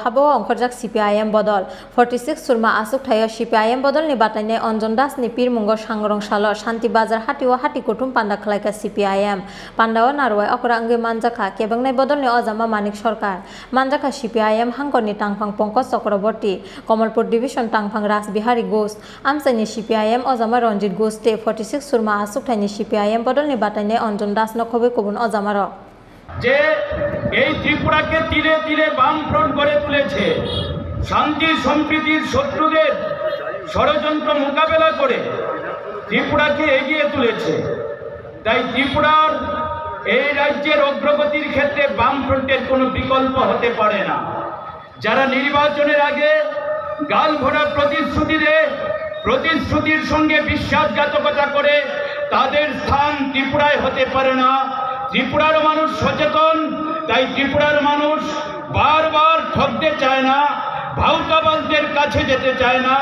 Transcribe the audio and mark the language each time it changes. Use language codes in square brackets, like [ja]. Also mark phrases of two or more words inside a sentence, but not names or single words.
[trp] Habo Ongkorjak CPIM Bodol 46 Surma Asuk Thayo CPIM Bodol ni Batanya Onjon Das ni Pir Mungo Sangrong Shalo Santi Bazar Hatiwa Hati Kutum Panda Khlaika CPIM Pandawa Narwa Akora Ange Manjaka Kebang ni Bodol ni Ozama Manik Sarkar Manjaka CPIM Hangkor ni Tangphang Pongko Chakraborty Kamalpur Division Tangphang Ras Bihari Ghosh Amsani CPIM Ozama Ranjit Ghosh te 46 Surma Asuk Thayo CPIM Bodol ni Batanya Onjon Das no khobe kubun Ozamaro [bn] যে এই ত্রিপুরাকে তীরে তীরে বামফ্রন্ট গড়ে তুলেছে শান্তি সম্প্রীতির শত্রুদের ষড়যন্ত্র মোকাবেলা করে ত্রিপুরাকে এগিয়ে তুলেছে তাই ত্রিপুরার এই রাজ্যের অগ্রগতির ক্ষেত্রে বামফ্রন্টের কোনো বিকল্প হতে পারে না যারা নির্বাচনের আগে গাল ভরা প্রতিশ্রুতির সঙ্গে বিশ্বাসঘাতকতা করে তাদের স্থান ত্রিপুরায় হতে পারে না ত্রিপুরার মানুষ সচেতন তাই ত্রিপুরার মানুষ বারবার ঠকতে চায় না ভাউতাবাজদের কাছে যেতে চায় না